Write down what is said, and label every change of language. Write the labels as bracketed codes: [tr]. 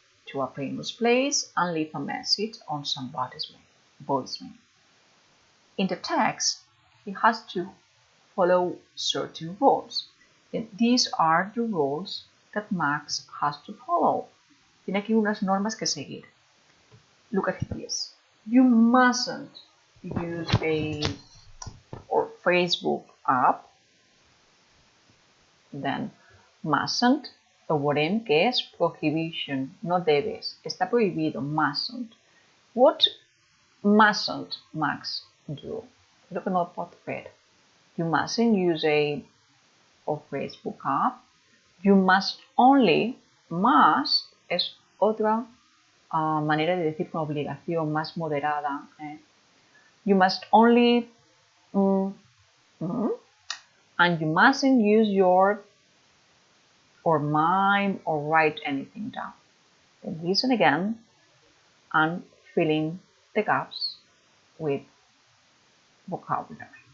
[en] to a famous place and leave a message on somebody's voicemail. In the text, he has to follow certain rules. And these are the rules that Max has to follow. [es] Tiene aquí unas normas que seguir. [en] Look at this. You mustn't use a Facebook app. Then mustn't, [ca] lo veurem que és prohibition, [es] no debes. Está prohibido, [en] mustn't. What mustn't Max do? [es] Creo que no lo pot fer. [en] You mustn't use a Facebook app. You must only, [es] must es otra manera de decir con obligación más moderada. [en] You must only and you mustn't use your or mime or write anything down. Then listen again and fill in the gaps with vocabulary.